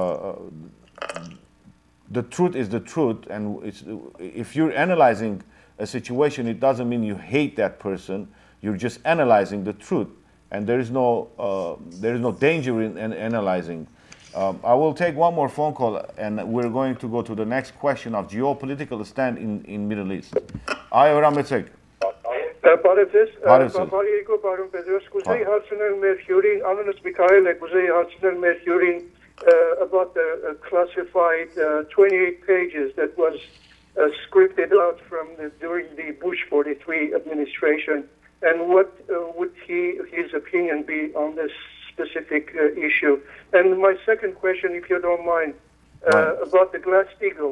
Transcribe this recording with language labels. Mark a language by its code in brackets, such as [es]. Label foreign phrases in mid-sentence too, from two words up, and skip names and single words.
[en] The truth is the truth, and if you're analyzing a situation, it doesn't mean you hate that person. You're just analyzing the truth, and there is no danger in analyzing. I will take one more phone call, and we're going to go to the next question of geopolitical stand in Middle East. Ayora Metzek. [hy] Բարում Bedros, կուզեի հարցնել մեր հյուրին, անունս Միքայել է, կուզեի հարցնել մեր հյուրին [en] about the classified 28 pages that was scripted out during the Bush 43 administration, and what would his opinion be on this specific issue? And my second question, if you don't mind, about the Glass-Steagall.